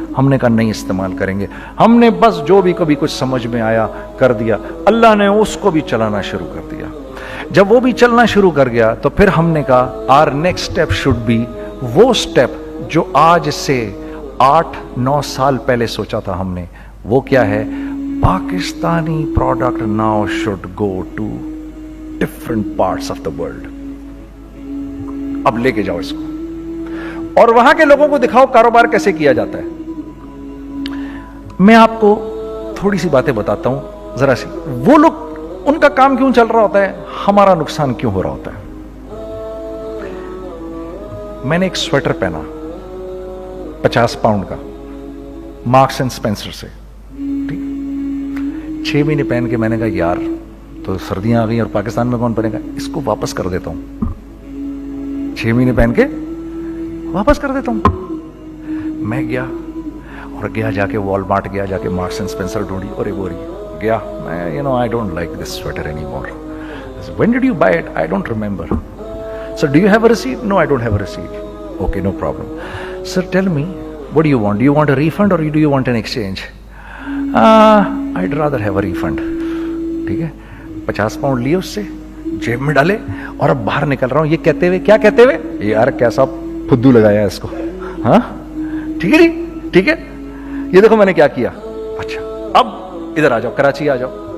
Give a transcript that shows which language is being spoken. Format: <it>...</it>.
<ur>ہم نے کہا نہیں استعمال کریں گے. ہم نے بس جو بھی کبھی کچھ سمجھ میں آیا کر دیا. اللہ نے اس کو بھی چلانا شروع کر دیا. جب وہ بھی چلنا شروع کر گیا تو پھر ہم نے کہا</ur> <en>our next step should be</en> <ur>وہ step جو آج سے 8-9 سال پہلے سوچا تھا ہم نے. وہ کیا ہے؟ Pakistani product</ur> <en>now should go to different parts of the world.</en> <ur>اب لے کے جاؤ اس کو اور وہاں کے لوگوں کو دکھاؤ کاروبار کیسے کیا جاتا ہے. میں آپ کو تھوڑی سی باتیں بتاتا ہوں ذرا سی. وہ لوگ ان کا کام کیوں چل رہا ہوتا ہے, ہمارا نقصان کیوں ہو رہا ہوتا ہے. میں نے ایک سویٹر پہنا 50 پاؤنڈ کا مارکس اینڈ اسپینسر سے, ٹھیک, 6 مہینے پہن کے میں نے کہا یار تو سردیاں آ گئی اور پاکستان میں کون پہنے گا, اس کو واپس کر دیتا ہوں. 6 مہینے پہن کے واپس کر دیتا ہوں. میں گیا اور جا کے والمارٹ گیا, جا کے مارکس اینڈ اسپینسر ڈھونڈی اور ایک بوری گیا.</ur> <en>میں I don't like this sweater anymore. When did you buy it? I don't remember. So do you have a receipt? No, I don't have a receipt. Okay, no problem. Sir, tell me, what do you want? Do you want a refund or do you want an exchange? I'd rather have a refund.</en> <ur>ٹھیک ہے, 50 pound لیے اس سے, جیب میں ڈالے اور اب باہر نکل رہا ہوں, یہ کہتے ہوئے, کیا کہتے ہوئے, یار کیسا پھدو لگایا ہے اس کو. ہاں ٹھیک ہے جی, ٹھیک ہے, یہ دیکھو میں نے کیا کیا. اچھا اب ادھر آ جاؤ, کراچی آ جاؤ.</ur>